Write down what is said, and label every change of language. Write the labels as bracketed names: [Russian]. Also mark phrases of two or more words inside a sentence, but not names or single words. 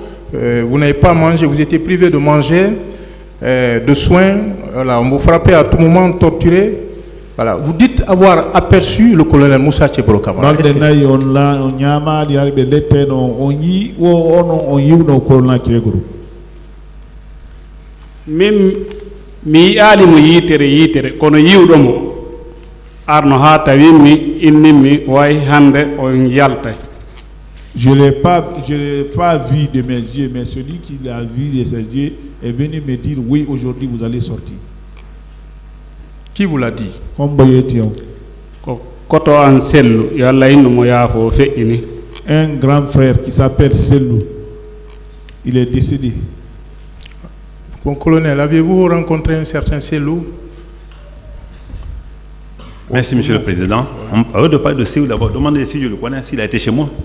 [French] Vous n'avez pas mangé, vous étiez privé de manger, de soins. Voilà, on vous frappait à tout moment, torturé. Voilà. Vous dites avoir aperçu le colonel Moussa Tcheboro Kamara. [Fula] Même mi ali mo yitere kono yiwɗomo arno ha tawi mi innimi way hande on yalta. [French] Je l'ai pas vu de mes yeux, mais celui qui l'a vu de ses yeux est venu me dire oui, aujourd'hui vous allez sortir. Qui vous l'a dit? [Fula] Koto an sellu yo Allah inno mo yaafo feƴƴini. [French] Un grand frère qui s'appelle Sellou, il est décédé. Bon colonel, avez-vous rencontré un certain Sellou? Merci, Monsieur le Président. Avant de parler de Sellou, d'abord, demandez si je le connais, s'il a été chez moi.